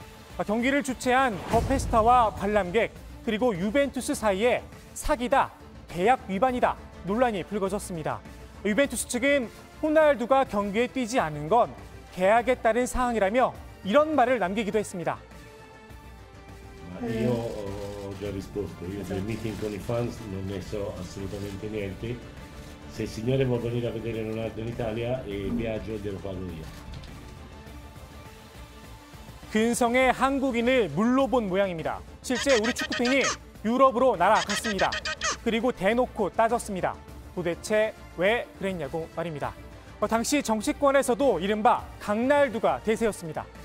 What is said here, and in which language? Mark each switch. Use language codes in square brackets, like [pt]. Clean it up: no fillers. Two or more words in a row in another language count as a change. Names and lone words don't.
[ko] 경기를 주최한 더 페스타와 관람객 그리고 유벤투스 사이에 사기다, 계약 위반이다 논란이 불거졌습니다. 유벤투스 측은 호날두가 경기에 뛰지 않은 건 계약에 따른 사항이라며 이런 말을 남기기도 했습니다. [it] Io ho già risposto, io del meeting con i fans non ne so assolutamente niente. Se il signore vuol venire a vedere Ronaldo in Italia, il viaggio devo farlo io. [ko] 근성의 한국인을 물러본 모양입니다. 실제 우리 축구팬이 유럽으로 날아갔습니다. 그리고 대놓고 따졌습니다. 도대체 왜 그랬냐고 말입니다. 당시 정치권에서도 이른바 강날두가 대세였습니다.